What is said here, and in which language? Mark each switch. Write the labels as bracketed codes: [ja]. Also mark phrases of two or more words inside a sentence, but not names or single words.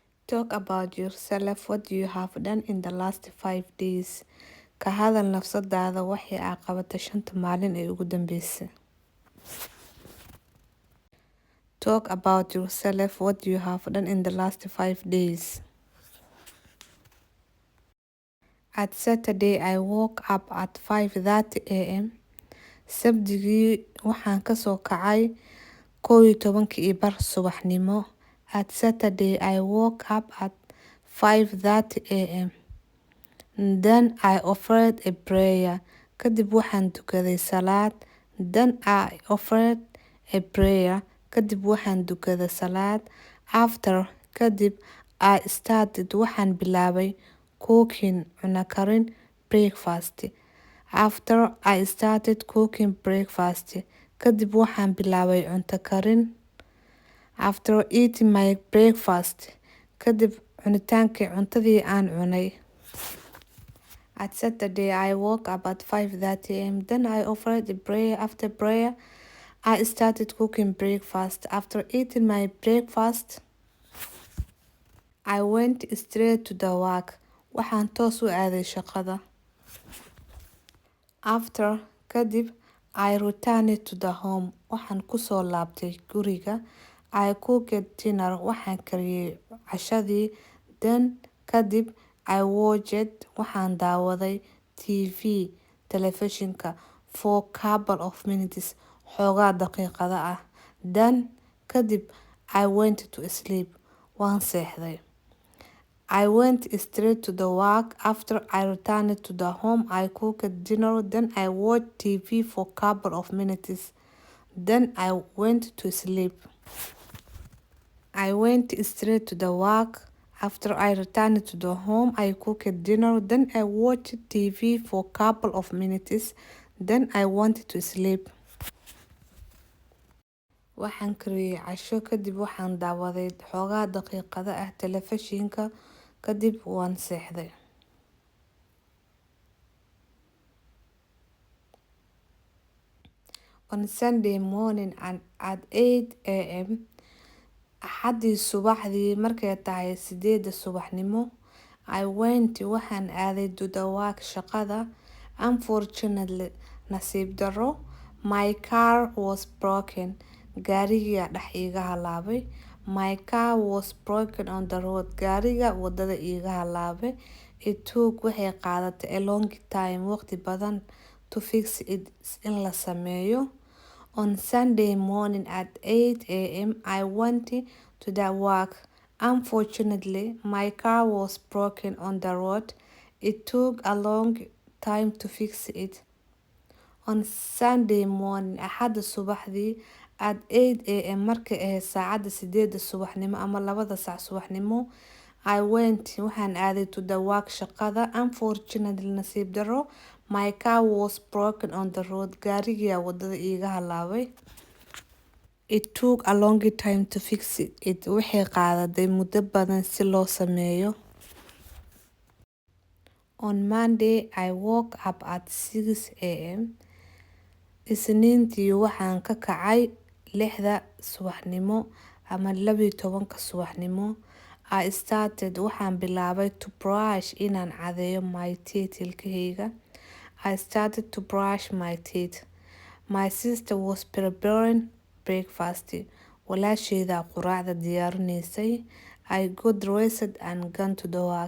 [en] Talk about yourself. What you have done in the last 5 days. [so] Ka hadal nafsadaada waxay aad qabatay 5 maalin ee ugu dambeysay. [en] Talk about yourself. What you have done in the last 5 days. At Saturday, I woke up at 5:30 a.m. [so] Sabdigii waxaan ka soo kacay 11:15 subaxnimo. [en] At Saturday, I woke up at 5:30 a.m. Then I offered a prayer. [so] Kadib waxaan tukaday salaad. [en] Then I offered a prayer. [so] Kadib waxaan tukaday salaad. [en] After, kadib I started [so] waxaan bilaabay [en] cooking [so] cuna karin [en] breakfast. After I started cooking breakfast, [so] kadib waxaan bilaabay cunto karin. [en] After eating my breakfast, [so] kadib cunitaankii cuntadii aan cunay. [en] At Saturday, I woke up at 5:30 a.m. Then I offered a prayer. After prayer, I started cooking breakfast. After eating my breakfast, I went straight to the work. [so] Waxaan toos u aaday shaqada. [en] After, kadib, I returned to the home. [so] Waxaan ku soo laabtay guriga. [en] I cooked dinner. [so] Waxaan kariyay cashadii. [en] Then, kadib, I watched [so] waxaan daawaday [en] TV, telefishinka for couple of minutes, [so] xoogaa daqiiqada ah. [en] Then, kadib, I went to sleep. [so] Waan seexday. [en] I went straight to the work. After I returned to the home, I cooked dinner. Then I watched TV for couple of minutes. Then I went to sleep. I went straight to the work. After I returned to the home, I cooked dinner. Then I watched TV for couple of minutes. Then I went to sleep. [so] Waxaan kariyay casho kadib waxaan daawaday xoogaa daqiiqada ah telefishinka kadib waan seexday. [en] On Sunday morning at 8 a.m. [so] Axadii subaxdii markay tahay 8 subaxnimo, [en] I went [so] waxaan aaday [en] to the work shaqada. Unfortunately, [so] nasiib darro, [en] my car was broken. [so] Gaariga dhex iiga halaabay. [en] My car was broken on the road. [so] Gaariga wadada iiga halaabay. [en] It took [so] waxay qaadatay [en] a long time, [so] waqti badan [en] to fix it [so] in la sameeyo. [en] On Sunday morning at 8 a.m. I went to the work. Unfortunately, my car was broken on the road. It took a long time to fix it. On Sunday morning, [so] axada subaxdii [en] at 8 a.m. [so] markay ahayd saacada 8 subaxnimo ama 2 saac subaxnimo, [en] I went [so] waxaan aaday [en] to the work shaqada. Unfortunately, [so] nasiib darro, [en] my car was broken on the road. [so] Gaariga wadada iiga halaabay. [en] It took a long time to fix it. [so] Waxay qaadaday muddo badan si loo sameeyo. [en] On Monday, I woke up at 6 a.m. [so] Isniintii waxaan ka kacay 6 subaxnimo ama 12 subaxnimo. [en] I started [so] waxaan bilaabay [en] to brush [so] inaan cadeeyo [en] my teeth ilkahayga. I started to brush my teeth. My sister was preparing breakfast. [so] Walaashayda quraacda diyaarinaysay. [en] I got dressed and gone to the work.